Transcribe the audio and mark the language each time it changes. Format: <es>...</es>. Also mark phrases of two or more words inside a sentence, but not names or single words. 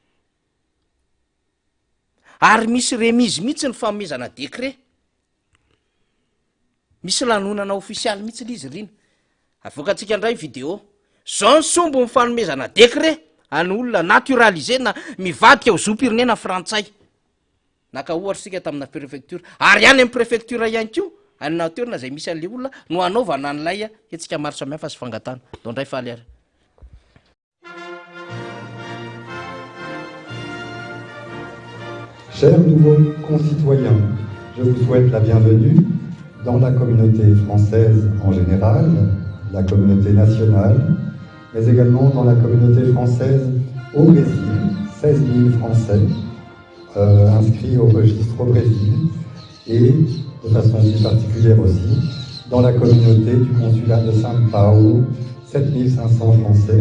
<mg>ary misy remizy mihitsy ny fanomezana décret misy lanonana ofisialy mihitsy lizy rina avoakatsika ndray video zao ny sombo ny fanomezana décret any olona naturalisé na mivadika ho zom-pirenena frantsay naka ohatra sika tamina préfecture ary any amin'ny préfecture ihany ko any toerana zay misy an'le olona no anaovana an'ilay etsika maro samihafa sy fangatana dao ndray faly ary</mg> <fr>Chers nouveaux concitoyens, je vous souhaite la bienvenue dans la communauté française en général, la communauté nationale, mais également dans la communauté française au Brésil, 16 000 Français inscrits au registre au Brésil, et de façon plus particulière aussi dans la communauté du consulat de São Paulo, 7500 Français.</fr>